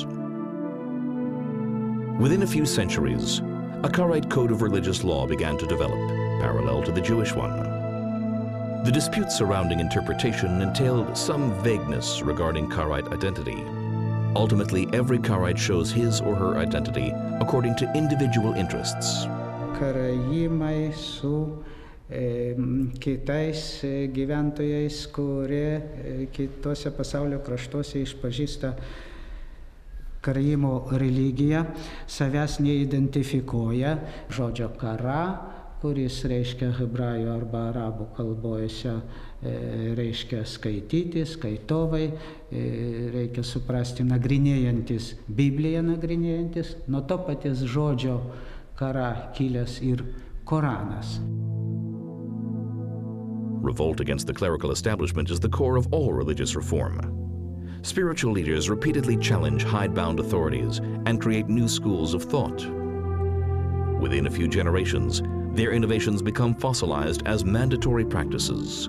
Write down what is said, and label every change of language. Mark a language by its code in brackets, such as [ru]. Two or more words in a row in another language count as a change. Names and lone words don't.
[en] Within a few centuries, a Karaite code of religious law began to develop, parallel to the Jewish one. The disputes surrounding interpretation entailed some vagueness regarding Karaite identity. Ultimately, every Karaite shows his or her identity according to individual interests. [lt] Karaimai su kitais gyventojais, kurie kitose pasaulio kraštuose išpažįsta karaimų religiją, savęs neidentifikuoja. Žodžio kara, kuris reiškia hebrajų arba arabų kalbose, reiškia skaityti, skaitovai, reikia suprasti nagrinėjantis, Bibliją nagrinėjantis, nuo to paties žodžio kara kilęs ir Koranas. [en] Revolt against the clerical establishment is the core of all religious reform. Spiritual leaders repeatedly challenge hidebound authorities and create new schools of thought. Within a few generations, their innovations become fossilized as mandatory practices.